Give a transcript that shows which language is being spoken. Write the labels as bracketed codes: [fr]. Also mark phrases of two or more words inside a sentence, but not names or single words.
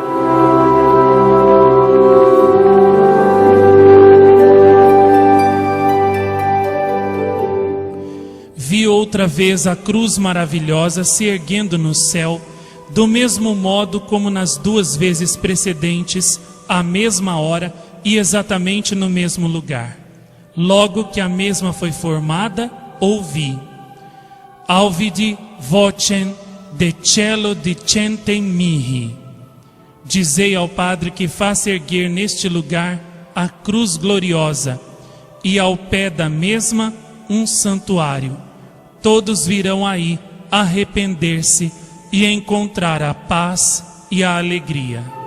[pt] Vi outra vez a cruz maravilhosa se erguendo no céu, do mesmo modo como nas duas vezes precedentes, à mesma hora e exatamente no mesmo lugar. Logo que a mesma foi formada, ouvi: [la] Auvidi vocem de cielo dicentem mihi. [pt] Dizei ao Padre que faça erguer neste lugar a cruz gloriosa, e ao pé da mesma um santuário. Todos virão aí arrepender-se e encontrar a paz e a alegria.